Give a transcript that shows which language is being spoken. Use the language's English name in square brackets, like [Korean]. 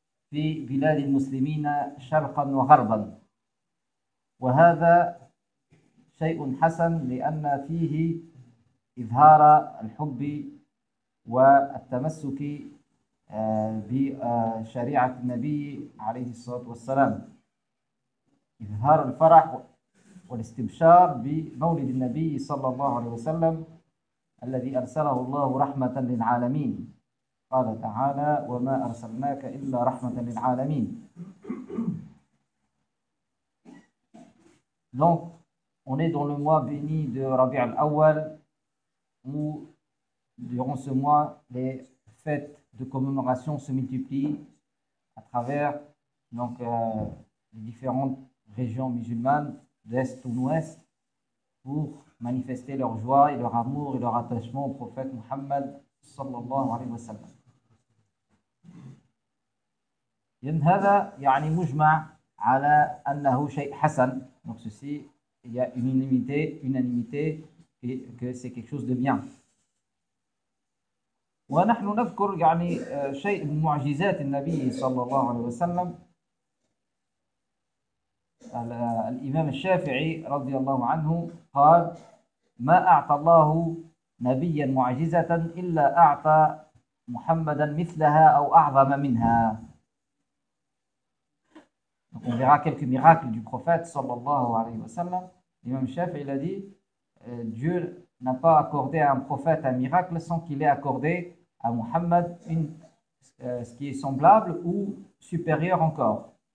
[Arabic] في بلاد المسلمين شرقا وغربا، وهذا شيء حسن لأن فيه إظهار الحب والتمسك بشريعة النبي عليه الصلاة والسلام، إظهار الفرح والاستبشار بمولد النبي صلى الله عليه وسلم الذي أرسله الله رحمة للعالمين. قال تعالى: وما أرسلناك إلا رحمة للعالمين. [French] Donc, on est dans le mois béni de Rabi' al-Awwal, où durant ce mois, les fêtes de commémoration se multiplient à travers les différentes régions musulmanes d'Est ou d'Ouest pour manifester leur joie et leur amour et leur attachement au prophète Mohammed sallallahu alayhi wa sallam. [Arabic] Yann hada ya'ani mujma' ala annahu shay' hasan. [French] Donc ceci, il y a unanimité et que c'est quelque chose de bien. [Arabic] ونحن نذكر يعني شيء من معجزات النبي صلى الله عليه وسلم. الإمام الشافعي رضي الله عنه قال: ما أعطى الله نبيا معجزة إلا أعطى محمدا مثلها أو أعظم منها. [French] Donc on verra quelques miracles du prophète [Arabic] صلى الله عليه وسلم. [French] الإمام الشافعي l'a dit: Dieu n'a pas accordé à un prophète un miracle sans qu'il ait accordé à Muhammad ce qui est semblable ou supérieur encore.